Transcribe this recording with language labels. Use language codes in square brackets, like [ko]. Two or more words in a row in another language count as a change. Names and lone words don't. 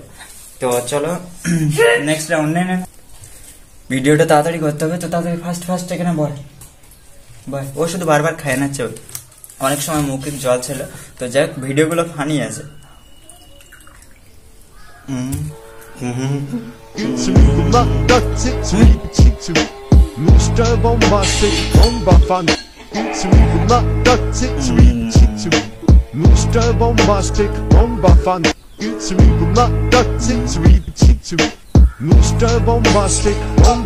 [bn] তো চলো নেক্সট রাউন্ড নেন। ভিডিওটা তাড়াতাড়ি করতে হবে, তো তাড়াতাড়ি ফার্স্ট এখানে বল। ও শুধু বারবার খায় নাচ্ছে, অনেক সময় মুখে জল ছিল। তো যাই হোক, ভিডিওগুলো ফানি আছে। [en] Mr. Bombastic, bomba fun. Mr. Bombastic, bomba fun. Mr. Bombastic, bomba.